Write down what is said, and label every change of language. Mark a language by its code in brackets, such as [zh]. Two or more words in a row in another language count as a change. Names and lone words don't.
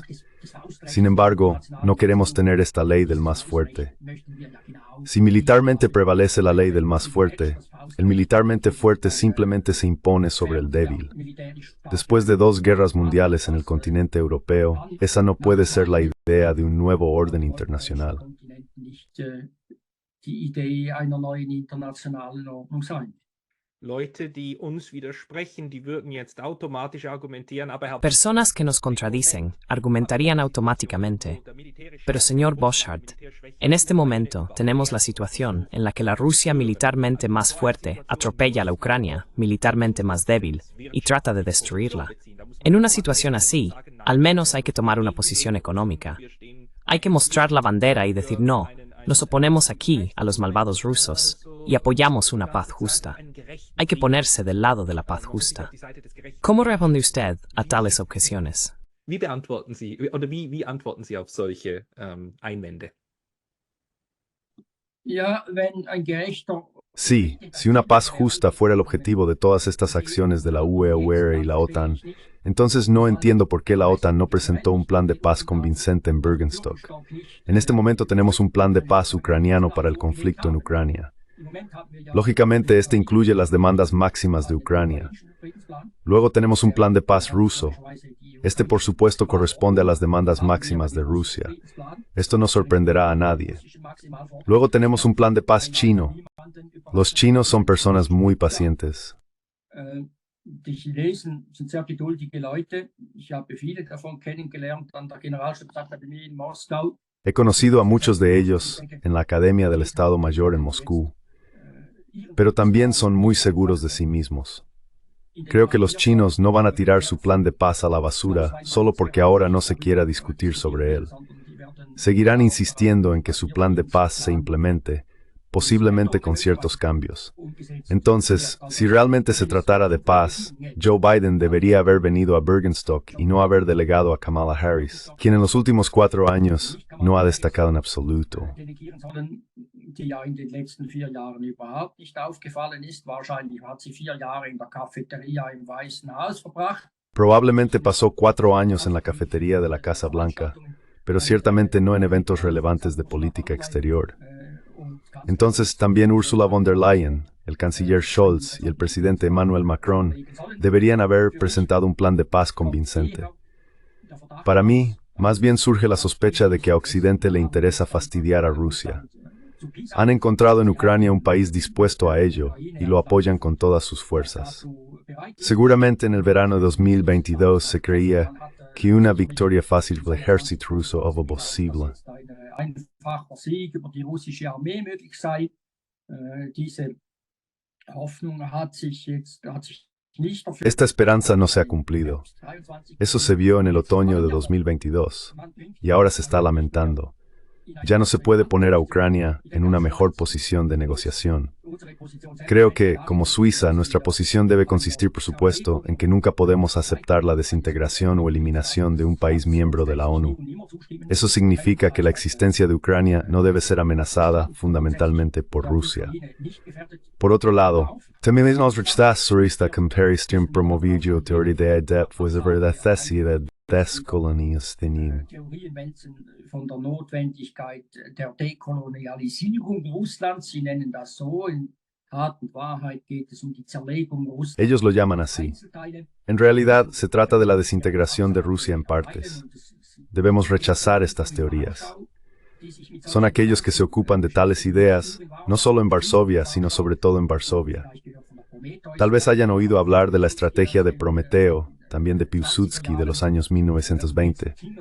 [es] Sin embargo, no queremos tener esta ley del más fuerte. Si militarmente prevalece la ley del más fuerte, el militarmente fuerte simplemente se impone sobre el débil. Después de 2 guerras mundiales en el continente europeo, esa no puede ser la idea idea de un nuevo orden internacional. [de] Die Idee einer neuen internationalen Ordnung sein. Leute, die uns widersprechen, die würden jetzt automatisch argumentieren, aber Herr Personas que nos contradicen argumentarían automáticamente. [es] Pero señor Boschart, en este momento tenemos la situación en la que la Rusia militarmente más fuerte atropella a la Ucrania, militarmente más débil, y trata de destruirla. En una situación así, al menos hay que tomar una posición económica. Hay que mostrar la bandera y decir no, nos oponemos aquí a los malvados rusos y apoyamos una paz justa. Hay que ponerse del lado de la paz justa. ¿Cómo responde usted a tales objeciones? [de] Wie beantworten Sie, oder wie antworten Sie auf solche Einwände? Ja, wenn ein gerechter [es] Sí, si una paz justa fuera el objetivo de todas estas acciones de la UE y la OTAN, entonces no entiendo por qué la OTAN no presentó un plan de paz convincente en Bürgenstock. En este momento tenemos un plan de paz ucraniano para el conflicto en Ucrania. Lógicamente, este incluye las demandas máximas de Ucrania. Luego tenemos un plan de paz ruso. Este, por supuesto, corresponde a las demandas máximas de Rusia. Esto no sorprenderá a nadie. Luego tenemos un plan de paz chino. Los chinos son personas muy pacientes. [de] Die Chinesen sind sehr geduldige Leute. Ich habe viele davon kennengelernt an der Generalstabsakademie in Moskau. [es] He conocido a muchos de ellos en la Academia del Estado Mayor en Moscú, pero también son muy seguros de sí mismos. Creo que los chinos no van a tirar su plan de paz a la basura solo porque ahora no se quiera discutir sobre él. Seguirán insistiendo en que su plan de paz se implemente, posiblemente con ciertos cambios. Entonces, si realmente se tratara de paz, Joe Biden debería haber venido a Bürgenstock y no haber delegado a Kamala Harris, quien en los últimos 4 años no ha destacado en absoluto. [de] Die ja in den letzten 4 Jahren überhaupt nicht aufgefallen ist. Wahrscheinlich hat sie 4 Jahre in der Cafeteria im Weißen Haus verbracht. [es] Probablemente pasó 4 años en la cafetería de la Casa Blanca, pero ciertamente no en eventos relevantes de política exterior. Entonces también Ursula von der Leyen, el canciller Scholz y el presidente Emmanuel Macron deberían haber presentado un plan de paz convincente. Para mí, más bien surge la sospecha de que a Occidente le interesa fastidiar a Rusia. Han encontrado en Ucrania un país dispuesto a ello y lo apoyan con todas sus fuerzas. Seguramente en el verano de 2022 se creía que una victoria fácil del ejército ruso era posible. [de] Einfacher Sieg über die russische Armee möglich sei. Diese Hoffnung hat sich nicht erfüllt. [es] Esta esperanza no se ha cumplido. Eso se vio en el otoño de 2022 y ahora se está lamentando. Ya no se puede poner a Ucrania en una mejor posición de negociación. Creo que, como Suiza, nuestra posición debe consistir, por supuesto, en que nunca podemos aceptar la desintegración o eliminación de un país miembro de la ONU. Eso significa que la existencia de Ucrania no debe ser amenazada fundamentalmente por Rusia. Por otro lado, también nos rechaza surista comparison promovido teoría de idea pues de verdad de Deskolonialisierung. [de] Theorien von der Notwendigkeit der Dekolonialisierung Russlands. Sie nennen das so. In Tat und Wahrheit geht es die Zerlegung Russlands. [es] Ellos lo llaman así. En realidad, se trata de la desintegración de Rusia en partes. Debemos rechazar estas teorías. Son aquellos que se ocupan de tales ideas, no solo en Varsovia, sino sobre todo en Varsovia. Tal vez hayan oído hablar de la estrategia de Prometeo, también de Piłsudski de los años 1920.